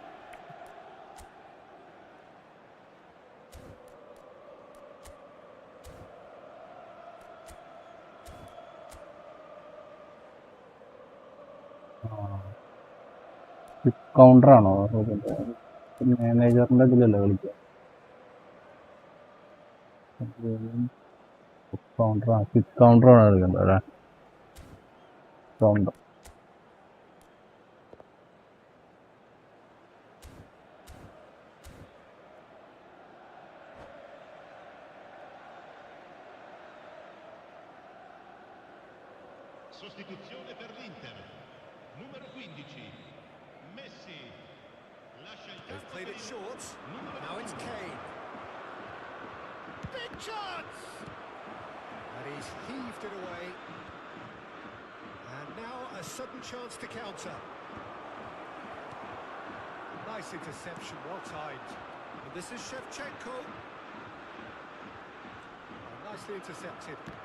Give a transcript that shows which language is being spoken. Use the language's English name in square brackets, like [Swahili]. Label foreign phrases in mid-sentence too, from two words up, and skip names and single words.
[Malayalam] കൗണ്ടറാണോ? മാനേജറിന്റെ ഇതിലല്ലേ കളിക്കുക? കൗണ്ടറാണ്, ക്വിക്ക് കൗണ്ടറാണ് കളിക്കേണ്ടത് അല്ലേ? കൗണ്ടർ. [Italian] Sostituzione per l'Inter. Numero 15. Messi. Lascia il [English] They've [Italian] campo [English] played [Italian] per [English] it [Italian] il [English] short. [Italian] numero [English] Now it's [Italian] 15. [English] Kane. Big chance! And he's heaved it away. And now a sudden chance to counter. Nice interception, well timed. And this is Shevchenko. Nicely intercepted.